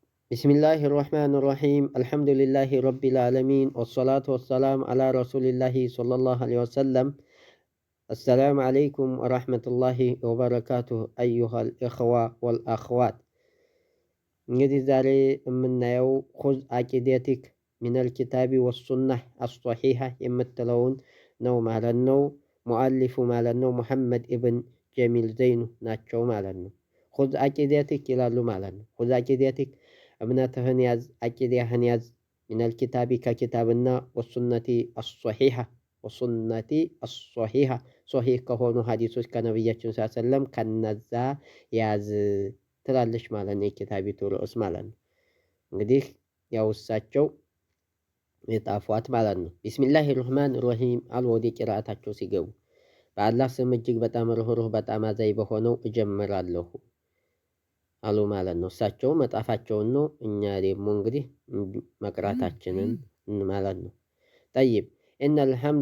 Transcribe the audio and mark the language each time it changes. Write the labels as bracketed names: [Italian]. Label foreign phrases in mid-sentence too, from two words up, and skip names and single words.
[Arabic] بسم الله الرحمن الرحيم الحمد لله رب العالمين والصلاة والسلام على رسول الله صلى الله عليه وسلم السلام عليكم ورحمة الله وبركاته أيها الإخوة والأخوات [Amharic] እንግዲህ ዛሬ የምናየው [Arabic] خذ عقيدتك من الكتاب والسنة الصحيحة [Amharic] የምትለውን ነው ማለት ነው። ሙአሊፉ ማለት ነው ሙሐመድ ኢብን ጀሚል ዘይኑ ናቸው ማለት ነው። [Arabic] خذ عقيدتك [Amharic] ይላሉ ማለት ነው። [Arabic] خذ عقيدتك [Amharic] እምነትህን ያዝ፣ አቂዳህን ያዝ። [Arabic] من الكتاب [Amharic] ከኪታብና [Arabic] والسنة الصحيحة والسنة الصحيحة [Amharic] ሶሒህ ከሆኑ ሀዲሶች ከነቢያችን ሰለም ከነዛ ያዝ ትላለች ማለት ነው። የኪታቢቱ ርዕስ ማለት ነው። እንግዲህ ያው እሳቸው የጣፏት ማለት ነው። [Arabic] بسم الله الرحمن الرحيم [Amharic] አሉ ወደ ቂራአታቸው ሲገቡ በአላህ ስም እጅግ በጣም ርኅሩህ በጣም አዛኝ በሆነው እጀምራለሁ አሉ ማለት ነው። እሳቸው መጣፋቸውን ነው፣ እኛ ደግሞ እንግዲህ መቅራታችንን ማለት ነው። [Arabic] طيب إن